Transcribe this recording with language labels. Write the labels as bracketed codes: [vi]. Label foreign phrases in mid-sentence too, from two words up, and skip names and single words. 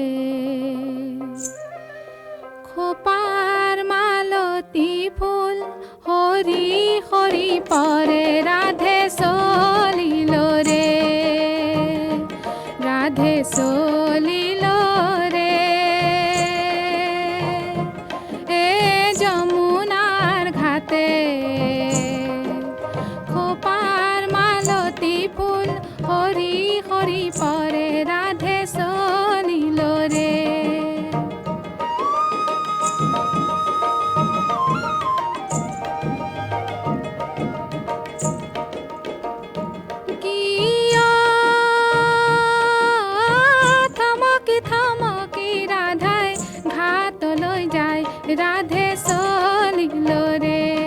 [bn] খোপার মালতী ফুল হরি হরি পরে রাধে চলিল রে রাধে চলিল রে এ যমুনার ঘাটে খোপার মালতী ফুল হরি হরি পরে রাধে চলিল রে [as] কিয় থমকি থমকি ৰাধাই ঘাটলৈ যায় ৰাধে চলিল ৰে